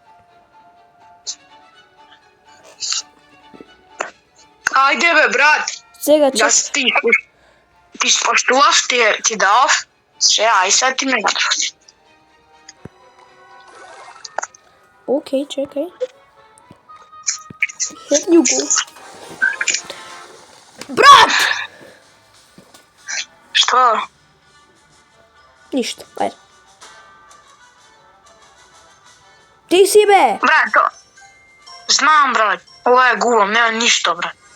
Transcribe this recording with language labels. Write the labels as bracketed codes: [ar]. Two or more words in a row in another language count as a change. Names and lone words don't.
[mk] Ајде бе, брат. Сега чек. Јас ти споштував, ти дав. Сега, ај сега ти ме натврди. Окей, чекај. [en] Here you go. [mk] Брат! Што? Ништо, ајде. Ти си бе! Брат, знам, брат. Ова е губам, нема ништо, брат.